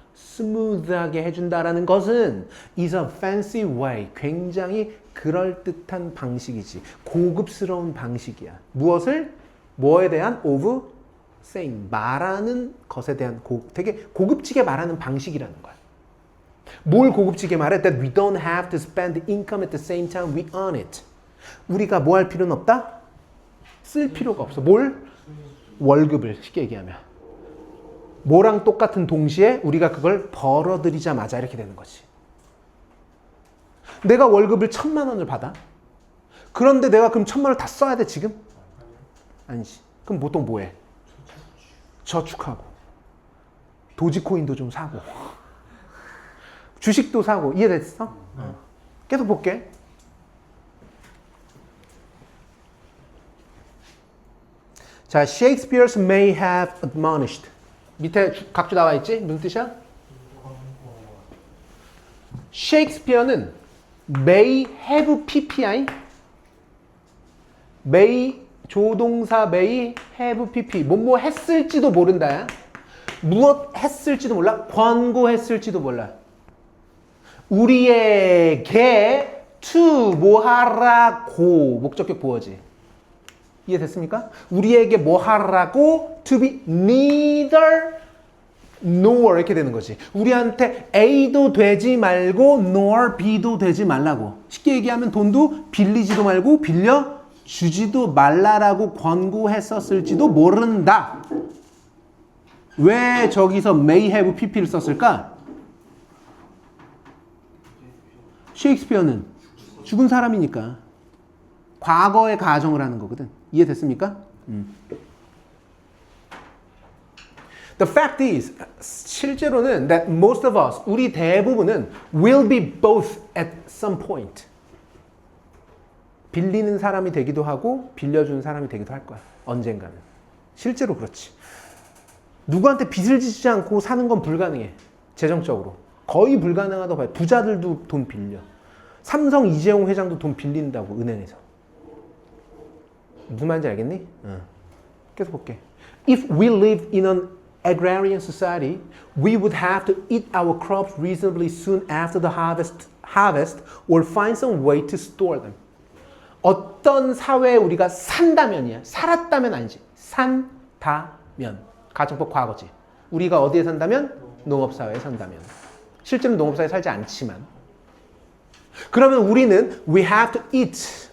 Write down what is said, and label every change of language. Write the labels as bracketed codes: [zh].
[ko] 스무드하게 해준다라는 것은 [en] is a fancy way, [ko] 굉장히 그럴듯한 방식이지. 고급스러운 방식이야. 무엇을? 뭐에 대한? [en] of saying, [ko] 말하는 것에 대한 되게 고급지게 말하는 방식이라는 거야. 뭘 고급지게 말해? [en] That we don't have to spend income at the same time we earn it. [ko] 우리가 뭐 할 필요는 없다? 쓸 필요가 없어. 뭘? 월급을, 쉽게 얘기하면. 뭐랑 똑같은 동시에 우리가 그걸 벌어들이자마자 이렇게 되는 거지. 내가 월급을 1,000만 원을 받아. 그런데 내가 그럼 1,000만 원을 다 써야 돼, 지금? 아니지. 그럼 보통 뭐 해? 저축하고. 도지코인도 좀 사고. 주식도 사고. 이해됐어? 계속 볼게. [en] 자, Shakespeare may have admonished. [ko] 밑에 각주 나와 있지? 무슨 뜻이야? [en] 셰익스피어는 may have PPI [ko] may 조동사 [en] may have pp [ko] 뭐뭐 했을지도 모른다. 무엇 했을지도 몰라. 권고했을지도 몰라. 우리에게 to 뭐 하라고 목적격 보어지. 이해됐습니까? 우리에게 뭐 하라고 [en] to be neither nor [ko] 이렇게 되는 거지. 우리한테 A도 되지 말고 nor B도 되지 말라고. 쉽게 얘기하면 돈도 빌리지도 말고 빌려 주지도 말라라고 권고했었을지도 모른다. 왜 저기서 [en] may have pp [ko] 를 썼을까? 셰익스피어는 죽은 사람이니까 과거의 가정을 하는 거거든. 이해됐습니까? [en] The fact is, [ko] 실제로는 [en] that most of us, [ko] 우리 대부분은 [en] will be both at some point. [ko] 빌리는 사람이 되기도 하고 빌려주는 사람이 되기도 할 거야. 언젠가는. 실제로 그렇지. 누구한테 빚을 지지 않고 사는 건 불가능해. 재정적으로. 거의 불가능하다고 봐요. 부자들도 돈 빌려. 삼성 이재용 회장도 돈 빌린다고 은행에서. 무슨 말인지 알겠니? 계속 볼게. [en] If we live in an agrarian society, we would have to eat our crops reasonably soon after the harvest or find some way to store them. [ko] 어떤 사회에 우리가 산다면이야. 살았다면 아니지. 산다면. 가정법 과거지. 우리가 어디에 산다면? 농업사회에 산다면. 실제로 농업사회에 살지 않지만. 그러면 우리는 [en] we have to eat.